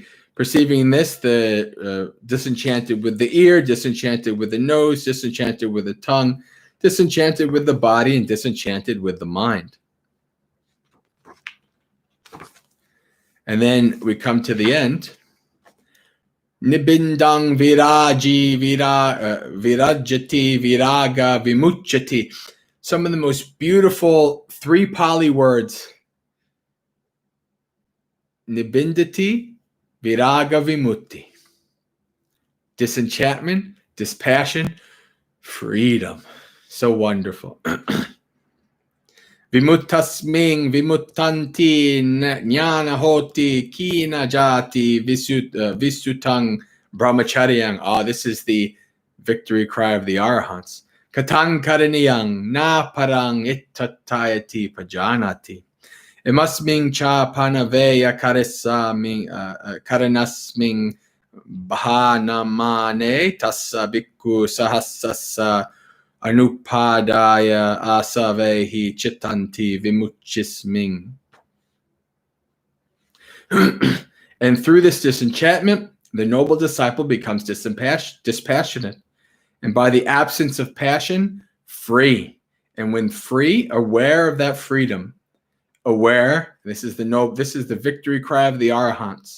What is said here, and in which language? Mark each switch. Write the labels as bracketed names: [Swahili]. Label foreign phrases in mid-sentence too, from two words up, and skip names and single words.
[English] Perceiving this, the disenchanted with the ear, disenchanted with the nose, disenchanted with the tongue, disenchanted with the body, and disenchanted with the mind. And then we come to the end. [Pali] Nibindang viraji virajati viraga vimuchati. [English] Some of the most beautiful 3 Pali words. [Pali] Nibindati viraga vimutti. [English] Disenchantment, dispassion, freedom. So wonderful. [Pali] Vimuttasming vimuttanti jnana hoti kina jati visutang brahmacharyang. [English] Oh, this is the victory cry of the Arahants. [Pali] Katang karaniyang na parang ittatayati pajanati. Imasming cha panaveya karanasming bhanamane tassa bhikkhu sahasasa anupadaya asavehi chitanti vimuchisming. [English] And through this disenchantment, the noble disciple becomes dispassionate. And by the absence of passion, free. And when free, aware of that freedom. Aware, this is the victory cry of the Arahants.